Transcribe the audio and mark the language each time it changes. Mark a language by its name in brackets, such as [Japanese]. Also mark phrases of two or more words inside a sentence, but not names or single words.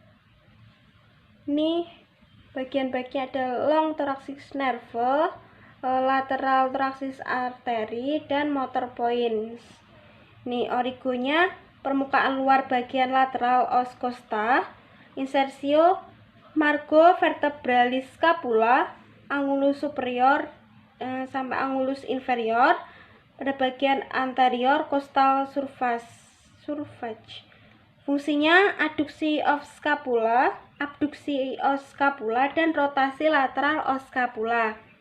[Indonesian] Ini bagian-bagian ada [English] long thoracic nerve, lateral thoracic artery, [Indonesian] dan [English] motor points. [Indonesian] Nih origonya permukaan luar bagian lateral [Latin] os costa, [Indonesian] insersio [Latin] margo vertebralis scapula, angulus superior [Indonesian] sampai [Latin] angulus inferior. [Indonesian] Pada bagian [English] anterior costal surface. [Indonesian] Fungsinya adduksi of scapula, abduksi [Latin] os scapula, [Indonesian] dan rotasi lateral [Latin] os scapula.